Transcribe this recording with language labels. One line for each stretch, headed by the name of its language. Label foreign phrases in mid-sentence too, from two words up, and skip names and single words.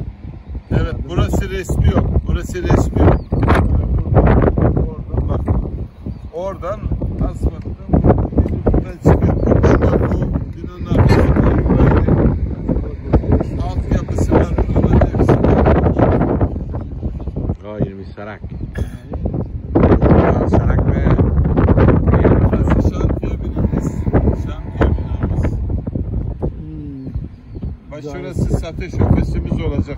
Turkish: Evet, burası resmi yok. Burası resmi yok. Oradan bak. Oradan asfalttan buradan çıkıyor. Buradan da bu binanın arkasından buraydı. Altyapısı var. Buradan hepsi var. غایر می سرک سرک به Burası şantiye binamız. Şantiye binamız. Bak şurası satış ofisimiz olacak.